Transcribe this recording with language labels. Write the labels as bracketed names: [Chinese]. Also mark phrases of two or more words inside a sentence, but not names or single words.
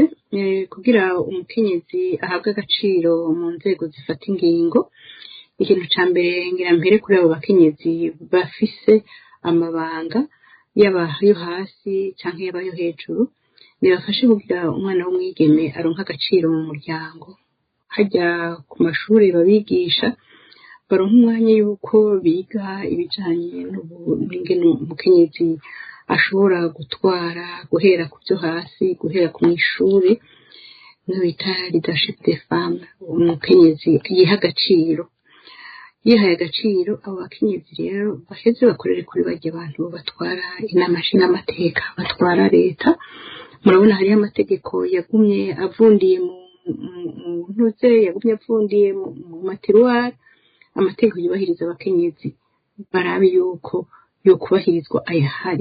[Rundi] Kugira umukenyezi ahabwe agaciro mu nzego zifata ingingo, ikintu ca mbere ngira mpere kuri abo bakenyezi bafise amabanga yaba yo hasi canke yaba yo hejuru, nibafashe kugira umwana w'umwigeme aronka agaciro mu muryango. Hajya ku mashuri babigisha baronka umwanya yuko biga ibijanye n'ingene umukenyezi ashobora gutwara, guhera ku byo hasi, guhera ku ishuri, n'ibita [French] leadership des femmes. [Rundi] Umukenyezi yiha agaciro, yihaye agaciro. Abo bakenyezi rero baheze bakorere kuri barya abantu batwara inama nshingamateka, batwara leta. Murabona hariyo amategeko yagumye avundiye mu matiruwari, amategeko yubahiriza abakenyezi, barabe yuko yo kubahirizwa ayahari.